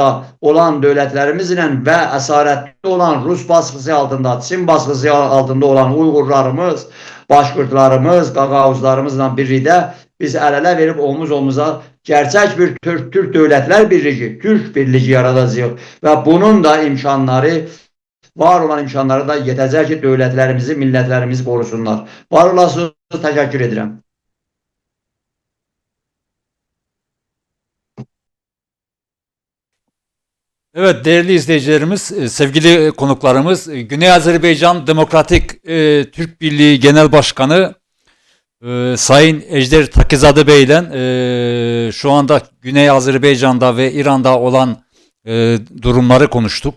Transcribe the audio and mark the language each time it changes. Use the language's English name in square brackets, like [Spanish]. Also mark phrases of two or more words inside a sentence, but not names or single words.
[Azerbaijani] olan dövlətlərimizlə və əsarətli olan Rus baskısı altında, Çin baskısı altında olan Uyğurlarımız, Başqurtlarımız, Qaqavuzlarımızla birlikdə biz əl-ələ verib omuz-omuza gerçək bir Türk dövlətlər birliyi, Türk birliyi yaradacağıq və bunun da imkanları var olan imkanları da yetəcək ki, dövlətlərimizi, millətlərimizi qorusunlar. Var olasınız, təşəkkür edirəm. [Turkish] Evet değerli izleyicilerimiz, sevgili konuklarımız, Güney Azerbaycan Demokratik Türk Birliği Genel Başkanı Sayın Ejder Takizade Bey ile şu anda Güney Azerbaycan'da ve İran'da olan durumları konuştuk.